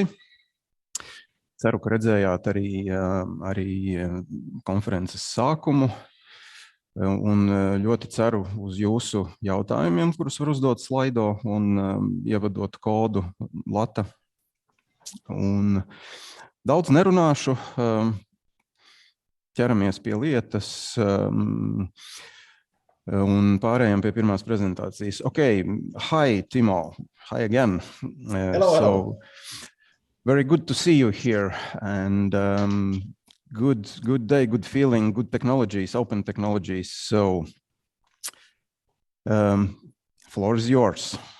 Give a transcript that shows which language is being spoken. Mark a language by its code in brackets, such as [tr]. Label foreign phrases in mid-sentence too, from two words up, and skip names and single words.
[lv] Ceru, ka redzējāt arī konferences sākumu un ļoti ceru uz jūsu jautājumiem, kurus var uzdot slaido un ievadot kodu LATA. Un daudz nerunāšu, ķeramies pie lietas. Un pārējām pie pirmās prezentācijas. [en] Okay, hi Timo, hi again. Hello. Very good to see you here, and good day, good feeling, good technologies, open technologies. So, floor is yours.